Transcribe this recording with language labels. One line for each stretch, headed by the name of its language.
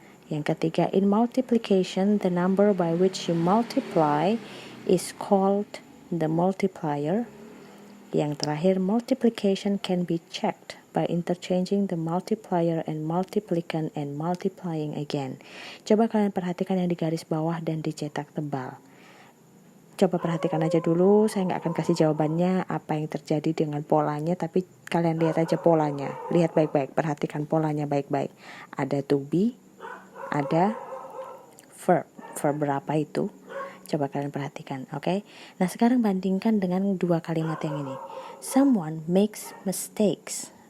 Indonesian: Yang ketiga,
English: in multiplication, the number by which you multiply is called the multiplier.
Indonesian: Yang terakhir,
English: multiplication can be checked by interchanging the multiplier and multiplicand and multiplying again.
Indonesian: Coba kalian perhatikan yang di garis bawah dan dicetak tebal. Coba perhatikan aja dulu, saya nggak akan kasih jawabannya apa yang terjadi dengan polanya, tapi kalian lihat aja polanya. Lihat baik-baik, perhatikan polanya baik-baik. Ada to be, ada verb berapa itu? Coba kalian perhatikan, oke? Nah, sekarang bandingkan dengan dua kalimat yang ini.
English: Someone makes mistakes.